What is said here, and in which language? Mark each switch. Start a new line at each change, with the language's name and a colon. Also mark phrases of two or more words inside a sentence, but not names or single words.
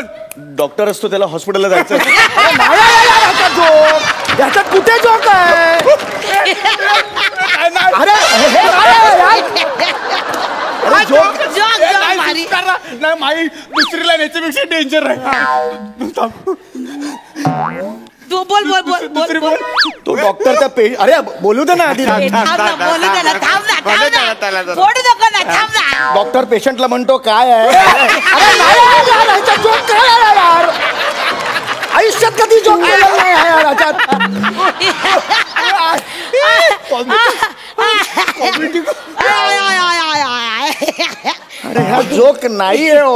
Marathi: डॉक्टर असतो, त्याला हॉस्पिटलला जायचं. याच्यात कुठे जोक आहे? अरे जोक नाही, माई दुसरी लाईन याच्यापेक्षा डेंजर आहे. तू बोल बोल बोल बोल बोल. तो डॉक्टर त्या अरे बोलू दे ना आधी. डॉक्टर पेशंटला म्हणतो काय आहे. आयुष्यात कधी जोक केलेला नाही आहे याच्यात. अरे हा जोक नाही आहे.